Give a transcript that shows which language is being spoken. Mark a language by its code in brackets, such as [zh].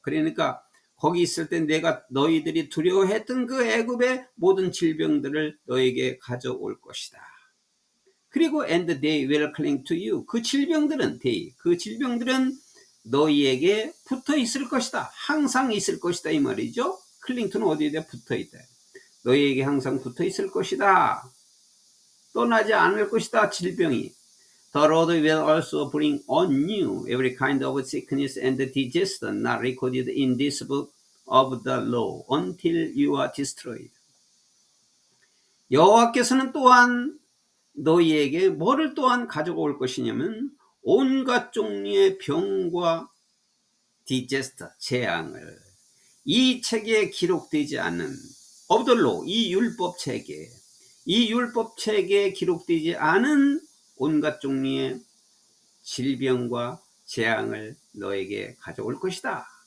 [ko] 그러니까 거기 있을 때 내가 너희들이 두려워했던 그 애굽의 모든 질병들을 너에게 가져올 것이다. 그리고 [en] and they will cling to you. [ko] 그 질병들은 너희에게 붙어 있을 것이다. 항상 있을 것이다 이 말이죠. cling to는 어디에 붙어 있다. 너희에게 항상 붙어 있을 것이다. 떠나지 않을 것이다. 질병이. [en] The Lord will also bring on you every kind of sickness and disease not recorded in this book of the law until you are destroyed. [ko] 여호와께서는 또한 너희에게 뭐를 또한 가져올 것이냐면 온갖 종류의 병과 디제스터, 재앙을, 이 책에 기록되지 않은 [en] of the law, [ko] 이 율법 책에 기록되지 않은 온갖 종류의 질병과 재앙을 너에게 가져올 것이다.